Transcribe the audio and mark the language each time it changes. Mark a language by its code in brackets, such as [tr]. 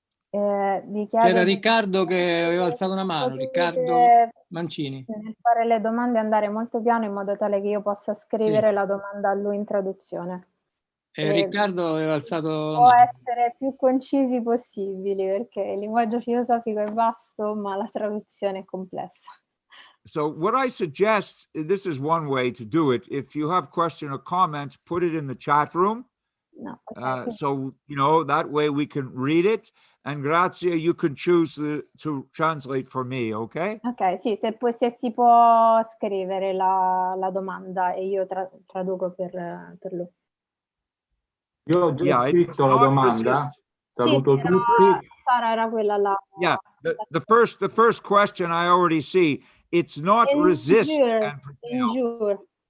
[it] C'era Riccardo che aveva alzato una mano, Riccardo Mancini. Nel fare le domande andare molto piano in modo tale che io possa scrivere la domanda a lui in traduzione. Riccardo aveva alzato la Può mano. essere più concisi possibili perché il linguaggio filosofico è vasto ma la traduzione è complessa. [en] So what I suggest, this is one way to do it. If you have question or comment, put it in the chat room. No, okay. So, you know, that way we can read it. And Grazia, you can choose to translate for me, okay? [it] Ok, sì, se si può scrivere la domanda e io traduco per lui. Io ho già scritto la domanda. Saluto tutti. Sara era quella là. [en] Yeah, the first question I already see. It's not resist and prevail.